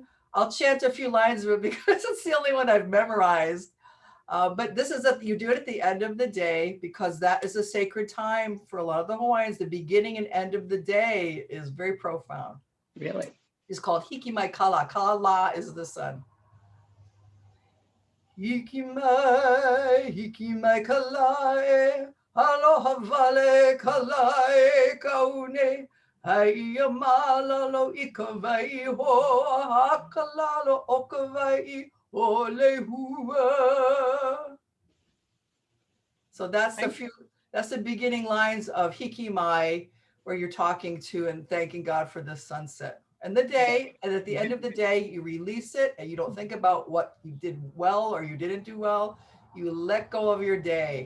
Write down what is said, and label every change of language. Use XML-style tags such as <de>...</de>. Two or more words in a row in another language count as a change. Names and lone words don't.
<en>I'll chant a few lines of it because it's the only one I've memorized. But this is you do it at the end of the day, because that is a sacred time for a lot of the Hawaiians. The beginning and end of the day is very profound. Really? It's called Hikimai Kala. Kala is the sun.</en> <haw>Hikimai, hikimai kalae, aloha vale kalae kaune. Haia malalo i ka vai ho, hakalalo o ka vai o lehua.</haw> <en>So that's the beginning lines of Hikimai, where you're talking to and thanking God for the sunset and the day. And at the end of the day, you release it, and you don't think about what you did well or you didn't do well. You let go of your day.</en>